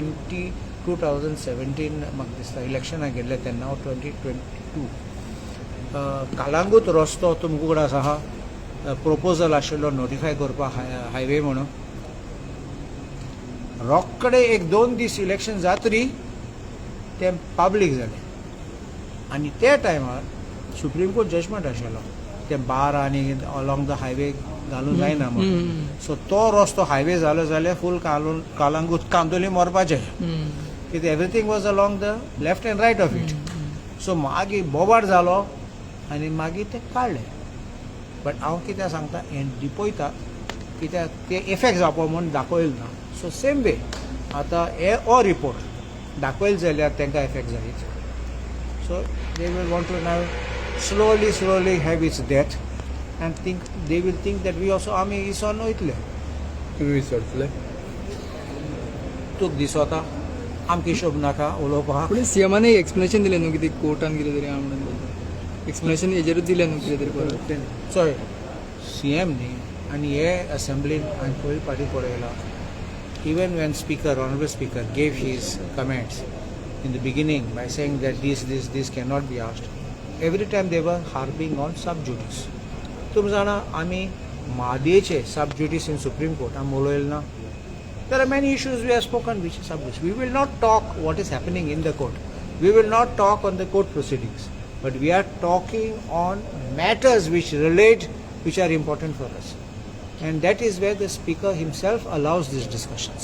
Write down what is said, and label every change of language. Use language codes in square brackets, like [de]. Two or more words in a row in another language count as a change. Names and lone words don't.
[kok] 2017 म्हाका दिसता इलेक्शनाक गेल्ले तेन्ना 2022 कालांगूट रस्तो तुमकां उगडास आहा प्रोपोजल आशिल्लो नोटिफाय करपाक हायवे म्हणून रोखडे 1-2 दीस इलेक्शन जातरी ते पब्लीक जालें आनी त्या टायमार सुप्रीम कोर्ट जजमेंट आशिल्लो ते बार आनी [en] along the highway [kok] घालूंक जायना म्हणून सो तो रस्तो हायवे जालो जाल्यार फूल कालांगूट कांदोली मरपाचें कित्याक [en] everything was along the left and right of it [kok] सो मागीर बोबाड जालो आनी मागीर ते काडले बट हांव कितें सांगता हें लिपयता कित्याक ते इफेक्ट जावपा म्हूण दाखयल ना [en] so same way [kok] आतां हे हो रिपोर्ट दाखयल जाल्यार तांकां इफेक्ट जायत [en] so they will want to now slowly have its death and they will think that we also [kok] आमी इसान वयतले तुम्ही विसरतले तुका दिसता आमकां हिशोब नाका उलोवपाक पुढे सीएमाने एक्सप्लेनेशन दिलें न्हू कितें कोर्टान कितें तरी हांव म्हणून एक्सप्लेनेशन हेजेरूच दिलें न्हू कितें तरी परत चोय CM न्ही आनी हे असेंब्लीन हांवें पयली फाटी पळयला [en] even when honorable speaker gave his comments in the beginning by saying that this cannot be asked, every time they were harping on sub judice. [kok] तुम जाणा आमी म्हादेचे [en] sub judice in Supreme Court [kok] आमी उलयले ना. [en] There are many issues we have spoken which is sub judice. We will not talk what is happening in the court. We will not talk on the court proceedings. But we are talking on matters which relate, which are important for us. And that is where the speaker himself allows these discussions.